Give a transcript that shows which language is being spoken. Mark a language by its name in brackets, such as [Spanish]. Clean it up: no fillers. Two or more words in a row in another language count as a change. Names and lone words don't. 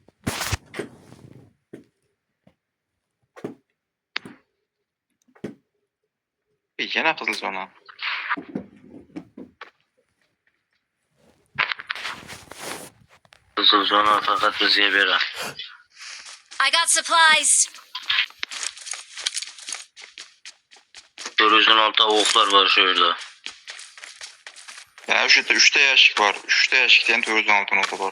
[Uzbek] Yana qizil zona. Qizil zona faqat bizga beradi. [English] I got supplies. [Uzbek] 416 o'qlar bor shu yerda. Ya o'sha yerda 3 ta yashik bor. 3 ta yashikda ham 416 nota bor.